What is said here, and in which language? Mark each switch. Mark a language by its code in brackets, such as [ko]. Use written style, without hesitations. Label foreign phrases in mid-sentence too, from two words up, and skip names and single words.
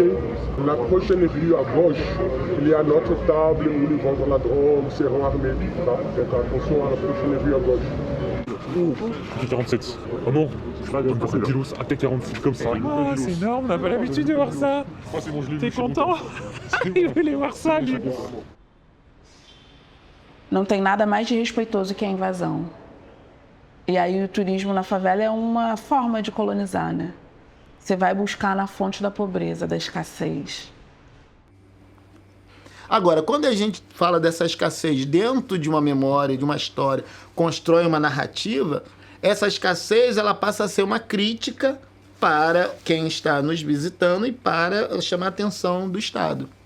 [fr] La prochaine rue à gauche, il y a notre table où ils vendent la drogue, seront armés. Donc attention à la prochaine rue à gauche. AK-47. Oh non, un kilos, AK-47 comme ça. Oh, c'est énorme, on n'a pas l'habitude de voir ça. T'es content? Il voulait voir ça, lui. [pt] Não tem nada mais desrespeitoso que a invasão. E aí o turismo na favela é uma forma de colonizar, né? Você vai buscar na fonte da pobreza, da escassez. Agora, quando a gente fala dessa escassez dentro de uma memória, de uma história, constrói uma narrativa, essa escassez ela passa a ser uma crítica para quem está nos visitando e para chamar a atenção do Estado.